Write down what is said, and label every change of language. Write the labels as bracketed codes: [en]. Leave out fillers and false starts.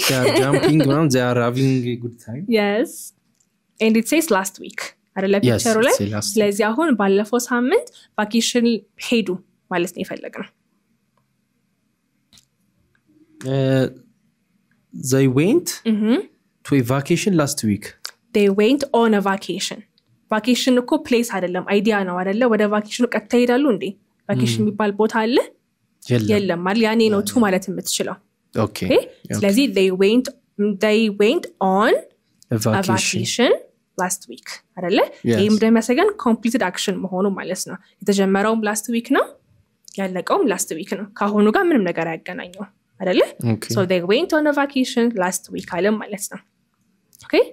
[en] they are jumping around they are having a good time [am] yes and it says last week አይደለ ፒክቸሩ ላይ ስለዚህ አሁን ባለፈው ሳምንት ቫኬሽን ሄዱ ማለት ነው የፈለግነው [en] they went to a vacation last week they went on a vacation [am] ቫኬሽን እኮ ፕሌስ አይደለም አይዲያ ነው አይደለ ወደ ቫኬሽኑ ቀጥታ ይሄዳሉ እንዴ ቫኬሽን የሚባል ቦታ አለ የለም ማለት ያኔ ነው ቱ ማለት የምትችለው [en] okay [am] ስለዚህ [en] they went on a vacation last week [am] አይደለ ይሄም እንደሚያሳየን completed action መሆኑ ማለት ነው የተጀመረውም last week ነው ያለቀውም last week ነው ካሁኑ ጋር ምንም ነገር ያገናኘው አይደለ [en] so they went on a vacation last week [am] አለም ማለት ነው okay